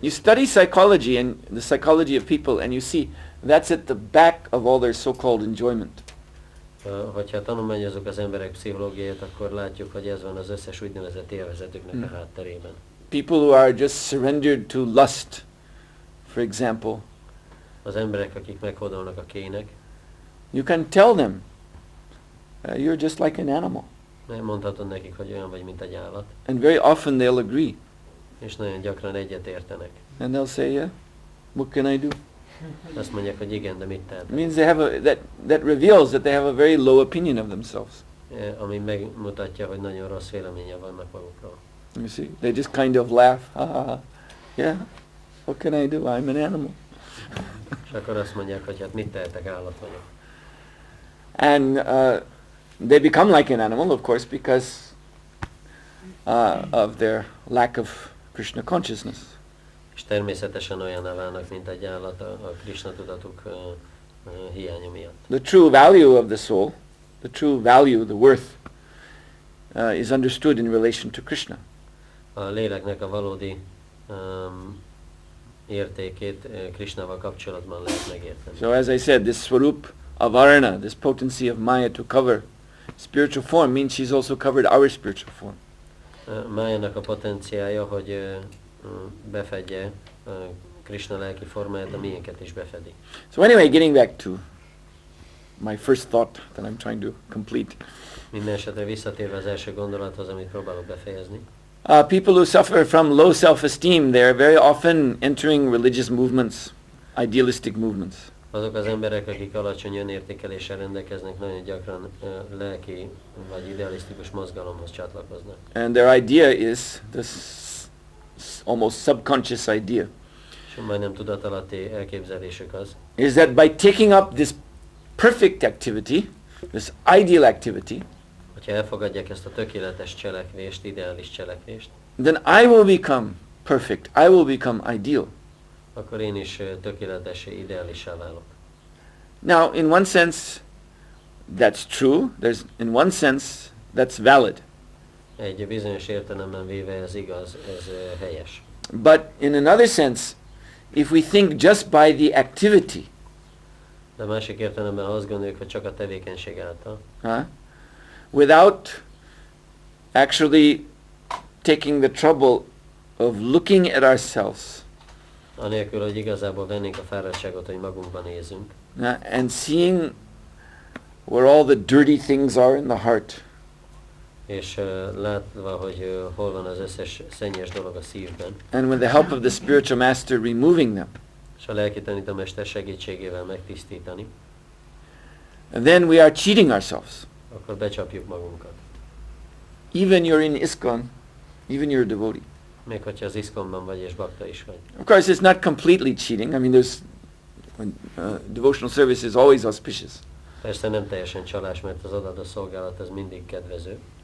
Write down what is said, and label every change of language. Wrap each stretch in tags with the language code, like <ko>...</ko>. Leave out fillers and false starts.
<en>You study psychology and the psychology of people, and you see that's at the back of all their so-called enjoyment.</en> <hu>Hogyha tanulmányozzuk az emberek pszichológiáját, akkor látjuk, hogy ez van az összes úgynevezett élvezetüknek a hátterében.</hu> <en>People who are just surrendered to lust, for example.</en> <hu>Az emberek, akik meghódolnak a kének.</hu> <en>You can tell them, you're just like an animal.</en> <hu>Mondhatod nekik, hogy olyan vagy, mint egy állat.</hu> <en>And very often they'll agree.</en> <hu>És nagyon gyakran egyet értenek.</hu> <en>And they'll say, yeah, what can I do?</en> <hu>Azt mondják, hogy igen, de mit</hu> <en>It</en> <hu>tehetek?</hu> <en>means they have that reveals that they have a very low opinion of themselves.</en> <hu>Ami megmutatja, hogy nagyon rossz véleménye vannak magukról.</hu> <en>You see, they just kind of laugh. Ha, ha, ha. Yeah, what can I do? I'm an animal.</en> <hu>És akkor azt mondják, hogy hát mit tehetek, állat vagyok.</hu> <en>And they become like an animal, of course, because of their lack of Krishna consciousness.</en> <hu>És természetesen olyanná válnak, mint egy állat a Krishna tudatuk hiánya miatt.</hu> <en>The true value of the soul, the true value, the worth, is understood in relation to Krishna.</en> <hu>A léleknek a valódi értékét Krishnával kapcsolatban lehet megérteni.</hu> <en>So as I said, this swarup of Varna, this potency of Maya to cover spiritual form, means she's also covered our spiritual form.</en> <hu>Májának a potenciája, hogy befedje Krishna lelki formáját, a miénket is befedi.</hu> <en>So anyway, getting back to my first thought that I'm trying to complete.</en> <hu>Minden esetre visszatérve az első gondolathoz, amit próbálok befejezni.</hu> <en>People who suffer from low self-esteem, they're very often entering religious movements, idealistic movements.</en> <hu>Azok az emberek, akik alacsony önértékeléssel rendelkeznek, nagyon gyakran lelki vagy idealisztikus mozgalomhoz csatlakoznak.</hu> <en>And their idea is this almost subconscious idea.</en> <hu>És majdnem tudatalatti elképzelésük az,</hu> <en>Is that by taking up this perfect activity, this ideal activity,</en> <hu>hogyha elfogadják ezt a tökéletes cselekvést, ideális cselekvést,</hu> <en>then I will become perfect. I will become ideal.</en> <hu>akkor én is tökéletessé, ideálissá válok.</hu> <en>Now, in one sense, that's true. In one sense, that's valid.</en> <hu>Egy bizonyos értelemben véve ez igaz, ez helyes.</hu> <en>But in another sense, if we think just by the activity,</en> <hu>De másik értelemben, ha azt gondoljuk, hogy csak a tevékenység által,</hu> <en>without actually taking the trouble of looking at ourselves,</en> <hu>anélkül, hogy igazából vennénk a fáradtságot, hogy magunkban nézünk,</hu> <en>and seeing where all the dirty things are in the heart,</en> <hu>és látva, hogy hol van az összes szennyes dolog a szívben,</hu> <en>and with the help of the spiritual master removing them,</en> <hu>és a lelki tanítómester segítségével megtisztítani,</hu> <en>and then we are cheating ourselves.</en> <hu>akkor becsapjuk magunkat.</hu> <en>Even you're in ISKCON, even you're a devotee.</en> <hu>Még hogyha az iszkonban vagy és bakta is vagy.</hu> <en>Of course, it's not completely cheating. I mean, devotional service is always auspicious.</en> <hu>Persze nem teljesen csalás, mert az odaadó szolgálat az mindig kedvező.</hu>